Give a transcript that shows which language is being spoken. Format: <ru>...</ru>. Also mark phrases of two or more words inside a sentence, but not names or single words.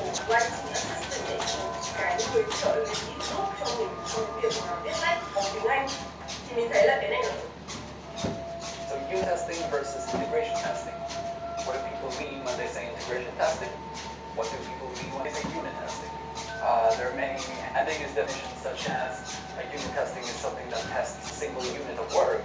<zh>关系 assistant 的一个</zh> <vi>cái người trợ lý giúp cho mình trong việc viết lách bằng tiếng Anh thì mình thấy là cái này là</vi> <en>So unit testing versus integration testing. What do people mean when they say integration testing? What do people mean when they say unit testing? There are many ambiguous definitions, such as unit testing is something that tests a single unit of work.</en>